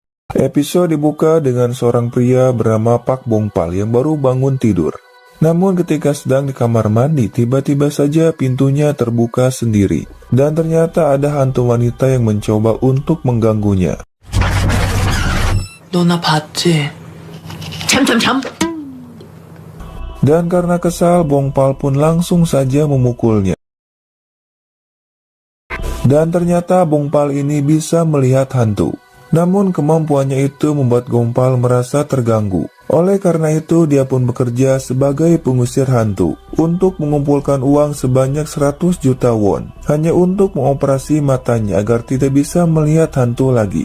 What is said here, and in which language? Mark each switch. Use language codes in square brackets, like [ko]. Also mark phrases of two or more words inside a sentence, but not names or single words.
[id] Episode dibuka dengan seorang pria bernama Pak Bongpal yang baru bangun tidur. Namun ketika sedang di kamar mandi, tiba-tiba saja pintunya terbuka sendiri. Dan ternyata ada hantu wanita yang mencoba untuk mengganggunya. [ko] 너 나 봤지? 참참참. [id] Dan karena kesal, Bongpal pun langsung saja memukulnya. Dan ternyata Bongpal ini bisa melihat hantu. Namun kemampuannya itu membuat Bongpal merasa terganggu. Oleh karena itu dia pun bekerja sebagai pengusir hantu untuk mengumpulkan uang sebanyak 100 juta won hanya untuk mengoperasi matanya agar tidak bisa melihat hantu lagi.